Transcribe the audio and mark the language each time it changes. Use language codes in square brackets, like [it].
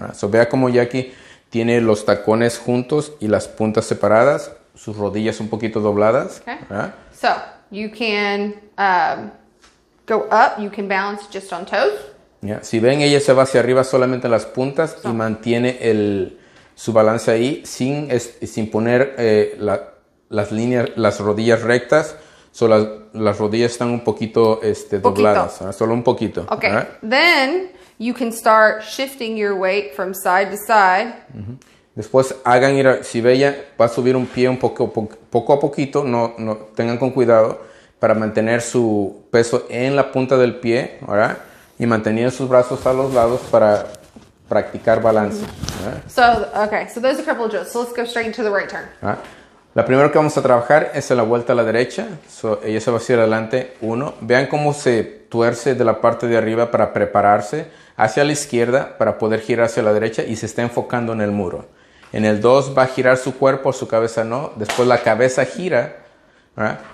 [es] So, vea como Jackie tiene los tacones juntos y las puntas separadas, sus rodillas un poquito dobladas. [en] Okay. So, you can go up, you can balance just on toes. [es] Si ven, ella se va hacia arriba solamente en las puntas y mantiene su balance ahí sin poner las rodillas rectas. So las rodillas están un poquito dobladas, solo un poquito. [en] Okay, then you can start shifting your weight from side to side. [es] Después hagan ir, si Bella va a subir un pie un poco a poquito, no tengan con cuidado para mantener su peso en la punta del pie, ¿verdad? Y mantener sus brazos a los lados para practicar balance. [en] So those are a couple of drills. So let's go straight into the right turn. [es] La primera que vamos a trabajar es en la vuelta a la derecha. So, ella se va hacia adelante, 1. Vean cómo se tuerce de la parte de arriba para prepararse hacia la izquierda para poder girar hacia la derecha y se está enfocando en el muro. En el 2 va a girar su cuerpo, su cabeza no. Después la cabeza gira, ¿verdad?